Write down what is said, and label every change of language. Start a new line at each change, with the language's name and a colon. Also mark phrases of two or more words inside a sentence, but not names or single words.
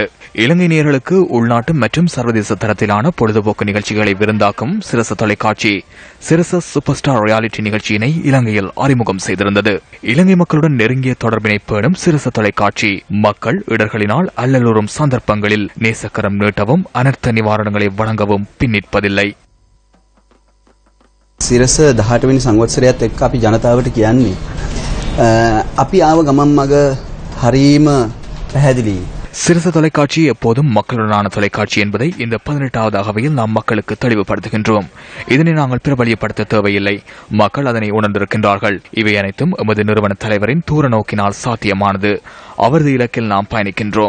Tamil: இலங்கை நேயர்களுக்கு உள்நாட்டு மற்றும் சர்வதேச தரத்திலான பொழுதுபோக்கு நிகழ்ச்சிகளை விருந்தாக்கும் சிரச தொலைக்காட்சி சிரச சூப்பர் ஸ்டார் ரியாலிட்டி நிகழ்ச்சியினை இலங்கையில் அறிமுகம் செய்திருந்தது. இலங்கை மக்களுடன் நெருங்கிய தொடர்பினை பேணும் சிரச தொலைக்காட்சி மக்கள் இடர்களினால் அல்லலுறும் சந்தர்ப்பங்களில் நேசக்கரம் நீட்டவும் அனர்த்த நிவாரணங்களை வழங்கவும் பின்னிற்பதில்லை.
Sinhala: සිරස 18වෙනි සංවත්සරයත් එක්ක අපි ජනතාවට කියන්නේ අපි ආව ගමන් මග හරීම පැහැදිලි.
Tamil: சிரச தொலைக்காட்சி எப்போதும் மக்களுடனான தொலைக்காட்சி என்பதை இந்த 18வது அகவையில் நாம் மக்களுக்கு தெளிவுபடுத்துகின்றோம். இதனை நாங்கள் பிரபலியப்படுத்த தேவையில்லை. மக்கள் அதனை உணர்ந்திருக்கின்றார்கள். இவை அனைத்தும் எமது நிறுவன தலைவரின் தூர நோக்கினால் சாத்தியமானது. அவரது இலக்கில் நாம் பயணிக்கின்றோம்.